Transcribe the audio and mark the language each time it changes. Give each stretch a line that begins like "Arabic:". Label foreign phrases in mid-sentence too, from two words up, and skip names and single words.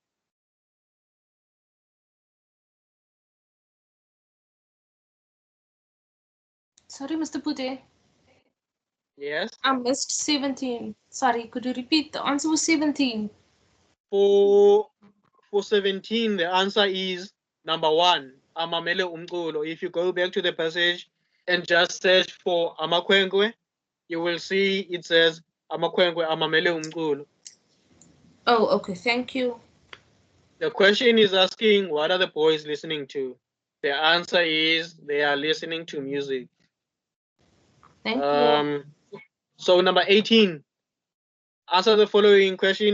English: Sorry, Mr. Pude. Yes. I missed 17. Sorry, could you repeat? The answer was 17. For 17, the answer is number 1,
Xhosa: amamele umculo.
English: If you go back to the passage and just search for amakhwenkwe, you will see it says
Xhosa: amakhwenkwe amamele umculo.
English: Oh, okay. Thank you. The question is asking what are the boys listening to? The answer is they are listening to music. Thank you. So number 18. Answer the following question.